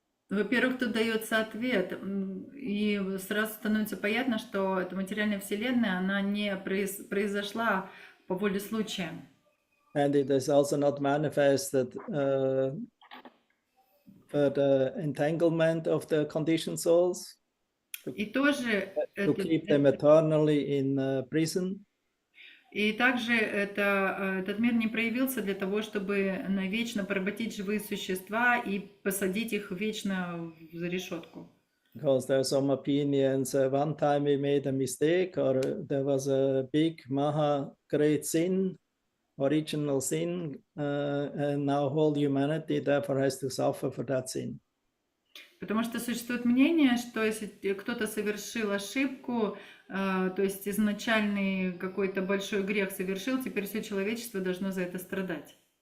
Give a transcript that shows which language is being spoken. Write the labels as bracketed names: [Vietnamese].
[Russian] Во-первых, тут дается ответ, и сразу становится понятно, что эта материальная вселенная, она не произошла по воле случая. [English] And it is also not manifested for the entanglement of the conditioned souls. [Russian] И тоже [English] To keep them eternally in prison. [Russian] И также этот мир не проявился для того, чтобы навечно поработить живые существа и посадить их вечно за решетку. [English] Because there are some opinions, one time we made a mistake, or there was a big, great sin, original sin, and now whole humanity therefore has to suffer for that sin. [Russian] Потому что существует мнение, что если кто-то совершил ошибку, то есть изначальный какой-то большой грех совершил, теперь все человечество должно за это страдать.